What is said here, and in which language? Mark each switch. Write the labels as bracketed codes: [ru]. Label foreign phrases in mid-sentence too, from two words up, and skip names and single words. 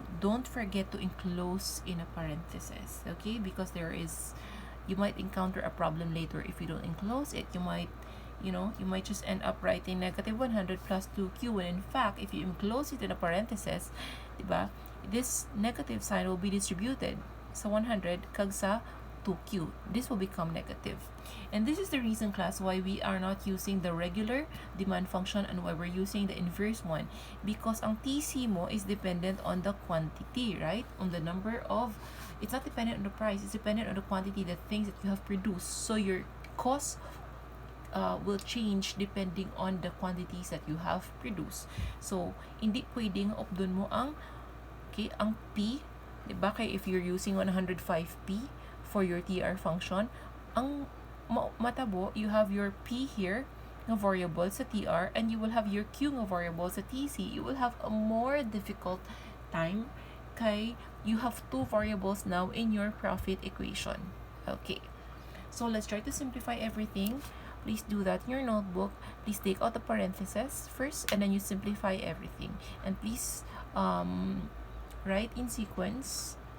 [en] Don't forget to enclose in a parenthesis, okay, because there is, you might encounter a problem later if you don't enclose it. You might, you might just end up writing negative 100 plus 2Q, when in fact, if you enclose it in a parenthesis, diba, this negative sign will be distributed [hil] sa 100 kag sa 2q. [en] This will become negative. And this is the reason, class, why we are not using the regular demand function and why we're using the inverse one. Because [hil] ang TC mo [en] is dependent on the quantity, right? On the number of, it's not dependent on the price, it's dependent on the quantity, the things that you have produced. So your cost will change depending on the quantities that you have produced. So, [hil] hindi pwedeng updon mo ang, okay, ang P, diba? [en] Kaya if you're using 105P for your TR function, [hil] ang matabo, [en] you have your P here, [hil] na variable sa TR, [en] and you will have your Q [hil] na variable sa TC. [en] You will have a more difficult time kay you have two variables now in your profit equation. Okay. So, let's try to simplify everything. Please do that in your notebook. Please take out the parentheses first, and then you simplify everything. And please write in sequence.